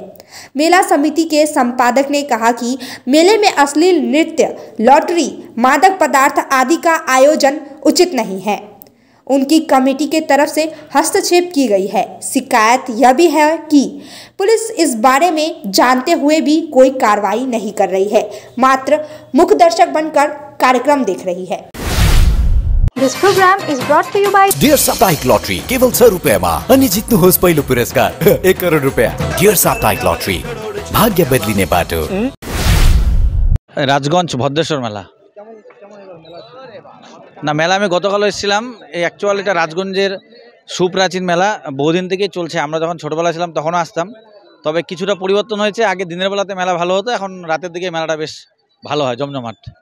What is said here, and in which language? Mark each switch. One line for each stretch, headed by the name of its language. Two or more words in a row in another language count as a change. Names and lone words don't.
Hindi: मेला समिति के संपादक ने कहा कि मेले में अश्लील नृत्य, लॉटरी, मादक पदार्थ आदि का आयोजन उचित नहीं है। उनकी कमेटी के तरफ से हस्तक्षेप की गई है। शिकायत यह भी है कि पुलिस इस बारे में जानते हुए भी कोई कार्रवाई नहीं कर रही है, मात्र मुख्य दर्शक बनकर कार्यक्रम देख रही है।
English: This program is brought to you by
Nepali: Dear साप्ताहिक लॉटरी केवल 100 रुपैयाँमा अनि जित्नुहोस् पहिलो पुरस्कार 1 करोड रुपैयाँ। Dear साप्ताहिक लॉटरी, भाग्य बदलिने बाटो।
Bangla: রাজগঞ্জ ভদ্রেশ্বর মেলা না, মেলা আমি গতকাল এসেছিলাম। অ্যাকচুয়ালি এটা রাজগঞ্জের সুপ্রাচীন মেলা, বহুদিন থেকেই চলছে। আমরা যখন ছোটবেলা ছিলাম তখনও আসতাম, তবে কিছুটা পরিবর্তন হয়েছে। আগে দিনের বেলাতে মেলা ভালো হতো, এখন রাতের দিকে মেলাটা বেশ ভালো হয়, জমজমাট।